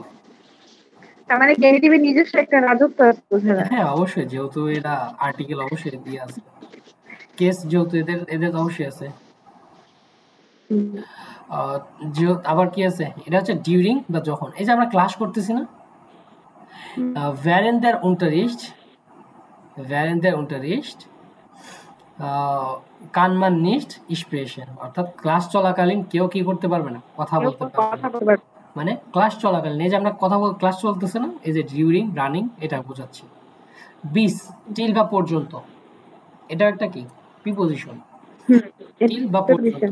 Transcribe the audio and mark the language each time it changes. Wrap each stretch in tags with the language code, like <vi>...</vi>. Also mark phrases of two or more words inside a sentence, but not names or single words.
<bn>তার মানে গেনিটিভের নিজস্ব একটা রাজত্ব আছে বোঝা যায়। হ্যাঁ অবশ্যই, যেহেতু এরা আর্টিকেল অবশ্যই দিয়ে আছে, কেস যেহেতু এদের এদের তো অবশ্যই আছে। হুম, আবার কি আছে, এটা হচ্ছে ডিউরিং বা যখন। এই যে আমরা ক্লাস করতেছি না, হুম,</bn> <de>während der Unterricht, während der Unterricht kann man nicht sprechen,</de> <bn>অর্থাৎ ক্লাস চলাকালীন কেউ কি করতে পারবে না, কথা কেউ বলতে পারবে কথা না। বলতে পারবে মানে ক্লাস চলাকালীন, এই যে আমরা ক্লাস চলতেছে না, এই যে</bn> <en>during running,</en> <bn>এটা বোঝাচ্ছি। বিস, টিল বা পর্যন্ত, এটা একটা কি প্রিপোজিশন, হুম, টিল বা এটা পর্যন্ত,</bn>